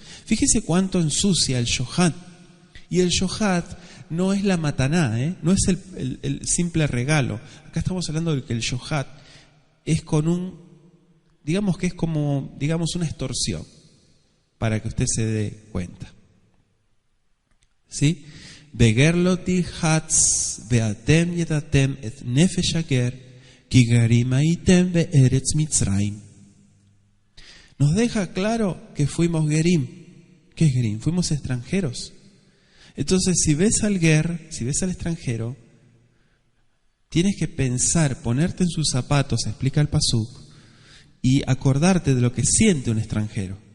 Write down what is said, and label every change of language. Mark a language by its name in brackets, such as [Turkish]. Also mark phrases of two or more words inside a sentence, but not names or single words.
[Spanish] Fíjese cuánto ensucia el yohat. Y el yohat no es la mataná, no es el simple regalo. Acá estamos hablando de que el yohat es digamos que es como, una extorsión, para que usted se dé cuenta. ¿Sí? [Hebrew] וגר תלחץ ואתם ידעתם את נפש הגר כי גרים הייתם בארץ מצרים. [Spanish] Nos deja claro que fuimos gerim. ¿Qué es gerim? Fuimos extranjeros. Entonces, si ves al extranjero, tienes que pensar, ponerte en sus zapatos, explica el pasuk, y acordarte de lo que siente un extranjero.